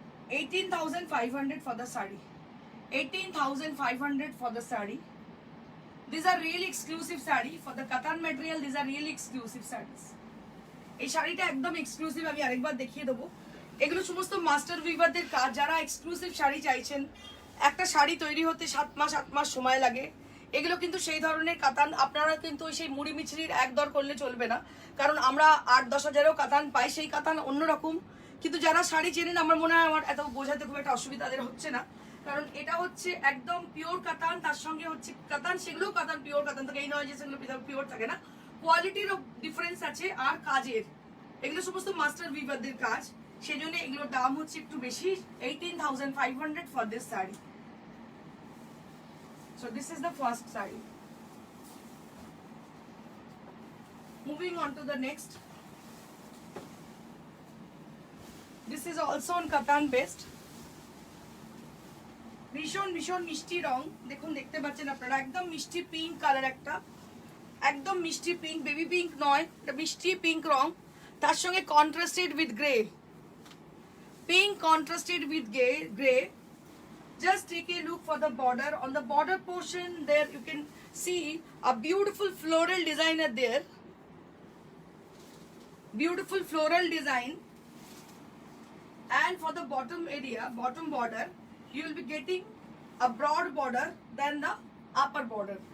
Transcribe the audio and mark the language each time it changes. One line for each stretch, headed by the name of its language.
English: 18,500 for the saree. 18,500 for the saree. These are really exclusive saree for the Katan material. These are really exclusive sarees.
Bangla: এই শাড়িটা একদম exclusive, আমি আরেকবার দেখিয়ে দেবো। এগুলো সমস্ত মাস্টার উইভারদের কাজ। যারা এক্সক্লুসিভ শাড়ি চাইছেন, একটা শাড়ি তৈরি হতে 7 মাস সময় লাগে, এগুলো কিন্তু সেই ধরনের কাতান। আপনারা কিন্তু ওই সেই মুড়ি মিছরির এক দর করলে চলবে না, কারণ আমরা 8-10 হাজারেও কাতান পাই, সেই কাতান অন্যরকম। কিন্তু যারা শাড়ি চেনেন, আমার মনে হয় আমার এত বোঝাতে খুব একটা অসুবিধা তাদের হচ্ছে না, কারণ এটা হচ্ছে একদম পিওর কাতান, তার সঙ্গে হচ্ছে কাতান, সেগুলোও কাতান, পিওর কাতান থাকে, এই নয় যে সেগুলো পিওর থাকে না, কোয়ালিটিরও ডিফারেন্স আছে আর কাজের। এগুলো সমস্ত মাস্টার উইভারদের কাজ, সেই জন্য এগুলোর দাম হচ্ছে একটু বেশি।
English: 18,500 for this sari. So this is the first sari. Moving on to the next. This is also on katan based.
Bangla: ভীষণ ভীষণ মিষ্টি রং, দেখুন দেখতে পাচ্ছেন আপনারা, একদম মিষ্টি পিঙ্ক কালার, একটা একদম মিষ্টি পিঙ্ক, বেবি পিঙ্ক নয়, এটা মিষ্টি পিঙ্ক রং, তার সঙ্গে
English: Contrasted with grey, pink contrasted with grey. Just take a look for the border. On the border portion there you can see a beautiful floral design there. Beautiful floral design. And for the bottom area, bottom border, you will be getting a broad border than the upper border.